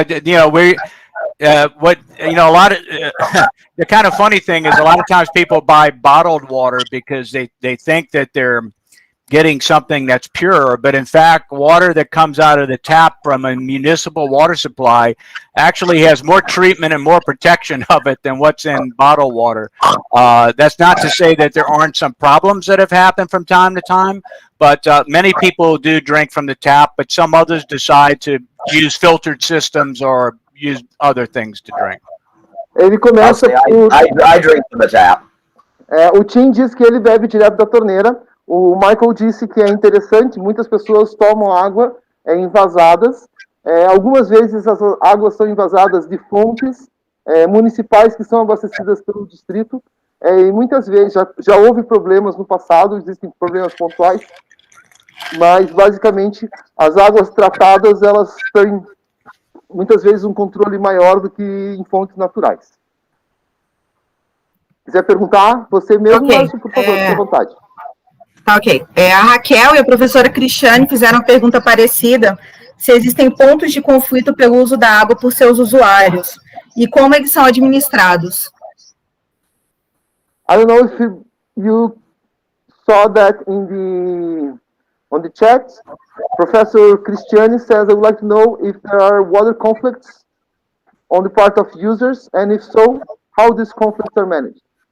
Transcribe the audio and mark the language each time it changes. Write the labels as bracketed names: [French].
[English] A lot of the kind of funny thing is a lot of times people buy bottled water because they think that they're getting something that's pure, but in fact, water that comes out of the tap from a municipal water supply actually has more treatment and more protection of it than what's in bottled water. That's not to say that there aren't some problems that have happened from time to time, but many people do drink from the tap, but some others decide to use filtered systems or use other things to drink. [Portuguese] Ele começa [English] I drink from the tap. [Portuguese] O Tim diz que ele bebe direto da torneira. O Michael disse que é interessante, muitas pessoas tomam água envasadas. Algumas vezes as águas são envasadas de fontes municipais que são abastecidas pelo distrito. E muitas vezes, já houve problemas no passado, existem problemas pontuais, mas basicamente as águas tratadas, elas têm muitas vezes um controle maior do que em fontes naturais. Quiser perguntar, você mesmo, Márcio, por favor, fique à vontade. Tá, ok. A Raquel e a professora Cristiane fizeram uma pergunta parecida, se existem pontos de conflito pelo uso da água por seus usuários, e como eles são administrados. [English] I don't know if you saw that in On the chat, Professor Cristiani says, I would like to know if there are water conflicts on the part of users, and if so, how these conflicts are managed.